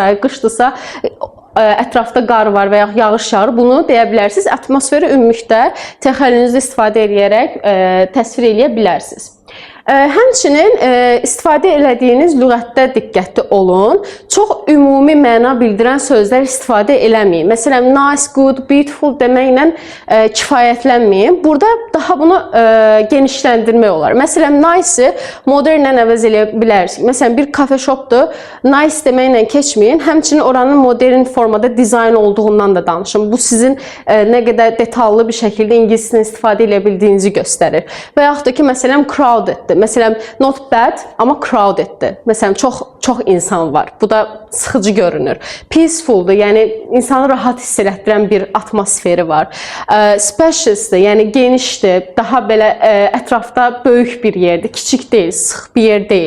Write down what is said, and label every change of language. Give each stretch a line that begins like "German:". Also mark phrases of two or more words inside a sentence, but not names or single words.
Azerbaijani: Qışdırsa, ətrafda qar var və yaxud yağış yağır, bunu deyə bilərsiniz. Atmosferi ümumilikdə təxəyyülünüzü istifadə edərək təsvir edə bilərsiniz. Həmçinin istifadə elədiyiniz lüğətdə diqqətli olun. Çox ümumi məna bildirən sözlər istifadə eləməyin. Məsələn,
English: nice, good, beautiful
Azerbaijani: deməklə kifayətlənməyin. Burada daha bunu genişləndirmək olar. Məsələn, nice-i modernlə əvəz eləyə bilərsiniz. Məsələn, bir kafe shopdur, nice deməklə keçməyin. Həmçinin oranın modern formada dizayn olduğundan da danışın. Bu sizin nə qədər detallı bir şəkildə ingiliscə istifadə edə bildiyinizi göstərir. Və yaxud da ki, məsələn, crowdeddir. Məsələn,
English: not bad,
Azerbaijani: amma crowdeddir. Məsələn, çox insan var. Bu da sıxıcı görünür. Peacefuldur, yəni insanı rahat hiss elətdirən bir atmosferi var. Spaciousdır, yəni genişdir, daha belə ətrafda böyük bir yerdir, kiçik deyil, sıx bir yer deyil.